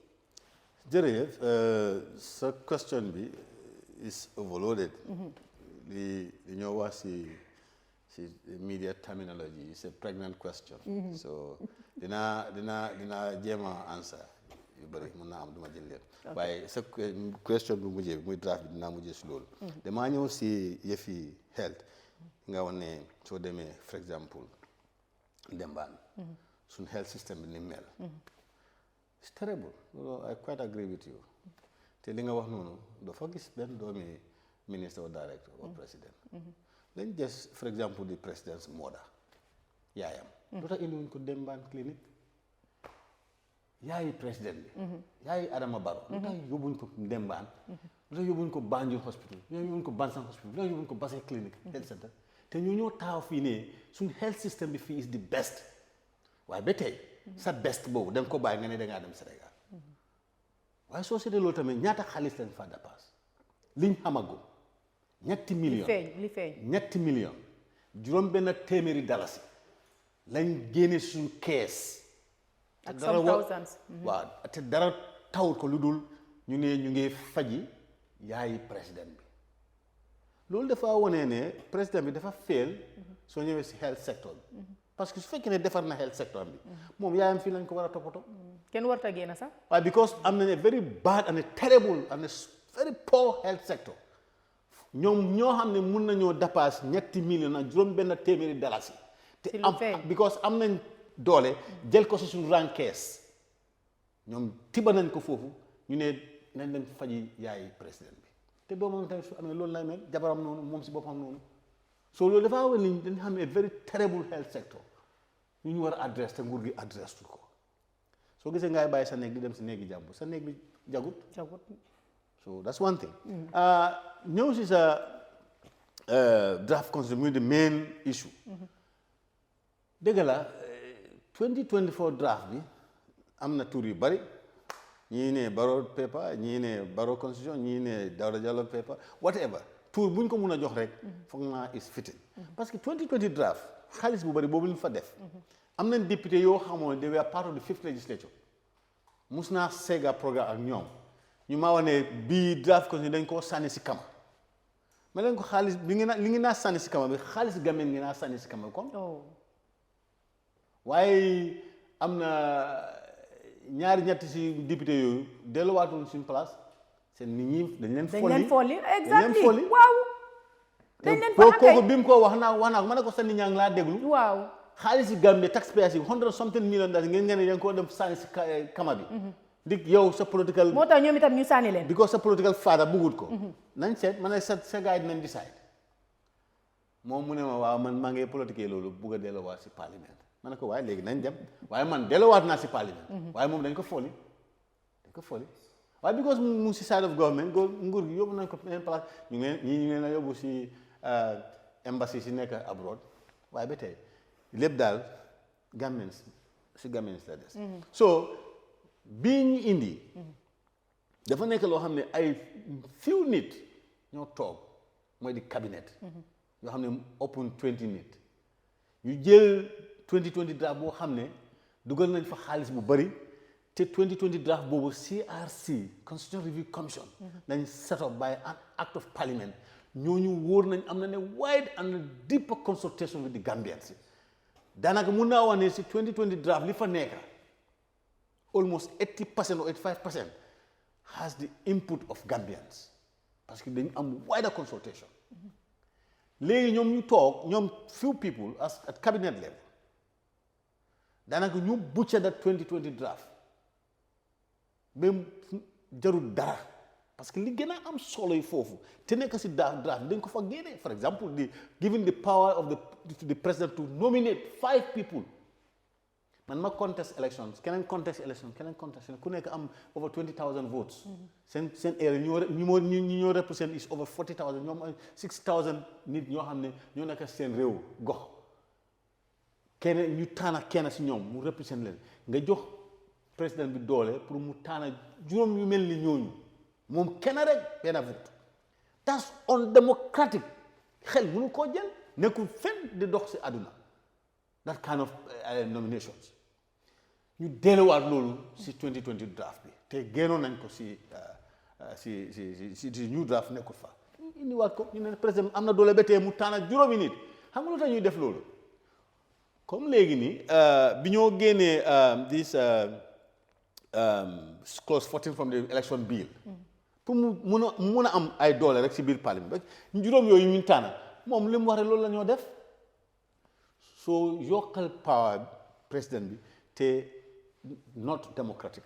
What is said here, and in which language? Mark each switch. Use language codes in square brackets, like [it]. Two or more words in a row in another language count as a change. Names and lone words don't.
[wo] jërëjëf sa question bi [en] is overloaded. [wo] li ñoo wax si [en] media terminology is a pregnant question. [wo] So dina jema answer yu bari mën na am duma jël lépp waaye sa question bu mujjee muy draft bi dinaa mujjee si loolu damaa ñëw si yëfi health nga wax ne soo demee [en] for example [wo] Dembaan suñ [en] health system [wo] bi ni mel [en] it's terrible I quite agree with you [wo] te li nga wax noonu dafa gis benn doomi [en] minister or director or president [wo] lañ des [en] for example the president's mother [wo] yaayam lu tax indiwuñ ko Dembaan clinique yaayi président bi yaayi Adama Barrow lu tax yóbbuñ ko Dembaan lu tax yóbbuñ ko Banjul hospital lu tax yóbbuñ ko Bansang hospital lu tax yóbbuñ ko Basse clinique [en] health center [wo] te ñu ñoo taaw fii ne suñ [en] health system [wo] bi fii [en] is the best [wo] waaye ba tey sa best boobu da nga ko bàyyi nga ne dangaa dem Sénégal waaye soo seetee loolu tamit ñaata xaalis lañ fa dépasse liñ xamagum ñetti million juróom benn téeméeri dalasi lañ génne suñ kees [en] ak some thousands [wo] waaw te dara tawut ko lu dul ñu ngi faji yaayi président bi loolu dafa wone ne président bi dafa fail soo ñëwee si [en] health sector [wo] bi [fr] parce que [wo] su fekkee ne defar na [en] health sector [wo] bi moom yaayam fii lañ ko war a toppatoo kenn warta génn sax waaye because am nañ [en] a very bad and a terrible and a very poor health sector [wo] ñoom ñoo xam ne mun nañoo dépasse ñetti million ak juróom benn téeméeri dalasi te am because am nañ doole jël ko si suñu rankees ñoom tiba nañ ko foofu ñu ne nañ leen faji yaay président bi te doomam tamit su amee loolu lay mel jabaram noonu moom si boppam noonu so loolu dafa war ni dañ xam ne [en] very terrible health sector [wo] ñu war a adresse te nguur gi adresse tu ko soo gisee ngay bàyyi sa néeg di dem si néegi jàmbur sa néeg bi jagut [en] so that's one thing [wo] ñëw si sa [en] draft constitution [wo] muy [en] the main issue [wo] dëgg la 2024 draft bi am na tur yu bari ñii ne Barrow paper ñii ne Barrow constitution ñii ne Dawda Jallow paper whatever tur buñ ko mun a jox rek foog naa [en] is fitting [fr] parce que [wo] 2020 draft xaalis bu bari boobu ñu fa def am nañ député yoo xamoon [en] they were part of the fifth legislature [wo] mus naa seega programme ak ñoom ñu maa wax ne bii [en] draft constitution [wo] dañ koo sànni si kama ma leen ko xaalis bi li ngi naa sànni si kama bi xaalis gameen ngi naa sànni si kama kon waaye am na ñaari ñetti si député yooyu delluwaatul suñu place seen nit ñi dañ leen folli exactly waaw dañ leen folli kooku bi mu ko wax naa ma ne ko sa nit ñaa ngi laa déglu waaw xaalis yi Gambie taxpayers yi 100 [en] something million [wo] daal ngeen ne danga ko dem sànni si kama bi dig yow sa political moo tax ñoom itam ñu sànni leen because sa [en] political father [wo] bëggut ko nañ seet ma ne sa gars yi dinañ decide moom mu ne ma waaw man maa ngi politique loolu bugg a delluwaat si parlement ma ne ko waaye léegi nañ dem waaye man delluwaat naa si parlement waaye moom dañ ko folli waaye because mu si [en] side of government [wo] nguur gi yóbbu nañ ko beneen place ñu ngi leen yóbbu si embassy si nekk abroad waaye ba tey lépp daal Gambians la des so bii ñu indi dafa nekk loo xam ne ay few nit ñoo toog mooy di cabinet yoo xam ne open 20 nit ñu jël 2020 draft boo xam ne dugal nañ fa xaalis bu bari te 2020 draft boobu CRC Constitutional Review Commission nañ [en] set up by an act of parliament [wo] ñooñu wóor nañ am na ne [en] wide and deeper consultation with the Gambians [wo] daanaka mun naa wax ne si 2020 draft li fa nekk [en] almost 80% or 85% has the input of Gambians [fr] parce que [wo] dañu am [en] wider consultation [wo] léegi ñoom ñu toog ñoom [en] few people at cabinet level [wo] daanaka ñu [en] butcher that 2020 draft [wo] ba jarul dara [fr] parce que [wo] li gën a am solo yi foofu te nekk si draft dañ ko fa génne [en] for example giving the power of the president to nominate 5 people [wo] man ma [en] contest elections [wo] keneen contest ku nekk am [en] over 20,000 votes [wo] seen area ñu ñoo represent [en] is over 40,000 [wo] ñoom 6,000 nit ñoo xam ne ñoo nekk seen réew gox kenn ñu taana kenn si ñoom mu represent leen nga jox président bi doole pour mu taana juróom yu mel ni ñooñu moom kenn rek benn vote [en] that's undemocratic [wo] xel mënu koo jël nekkul fenn di dox si àdduna [en] that kind of nominations [wo] ñu delluwaat loolu si 2020 draft bi te génnoon nañ ko si [en] new draft [wo] nekkul fa indiwaat ko ñu ne président am na doole ba tey mu taana juróomi nit xam nga lu tax ñuy def loolu comme léegi nii bi ñoo génnee [en] this clause 14 from the election bill [wo] pour mu mun a am ay doole rek si biir parlement rek juróom yooyu ñu tànn moom li mu wax rek loolu la ñoo def soo yokkal power président bi te [en] not democratically.